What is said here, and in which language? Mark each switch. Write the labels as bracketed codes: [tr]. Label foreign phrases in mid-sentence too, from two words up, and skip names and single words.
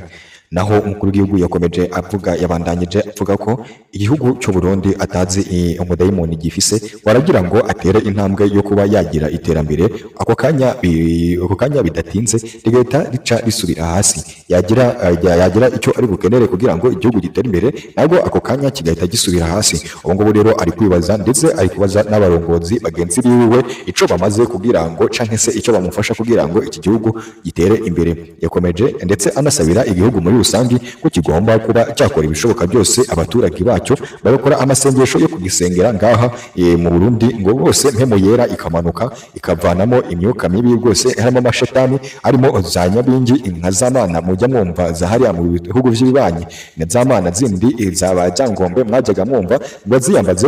[rn] Naho umukuru w'igihugu yakomeje yabandanyije avuga ko igihugu cy'u Burundi atazi umudayimoni gifise waragira ngo atere intambwe yo kuba yagira iterambere ako kanya bidatinze rigahita rica risubira hasi, yagira icyo ari bukenere kugira ngo igihugu gitere imbere nabwo ako kanya kigahita gisubira hasi. Ubu ngubu rero ari kwibaza ndetse ari kubaza n'abarongozi bagenzi biwe ico bamaze kugira ngo canke se ico bamufasha kugira ngo iki gihugu gitere imbere. Yakomeje ndetse anasabira igihugu muri rusangi ko kigomba kuba cyakora ibishoboka byose abaturage bacyo bagakora amasengesho yo kugisengera ngaha mu Burundi ngo bose mpemo yera ikamanuka ikavanamo imyuka mibi rwose harimo amashetani arimo za nyabingi inka z'Amana mujya mwumva zahariya mu bihugu by'ibibanye na z'Amana zindi zabajyangombe mwajyaga mwumva ngo ziyambaze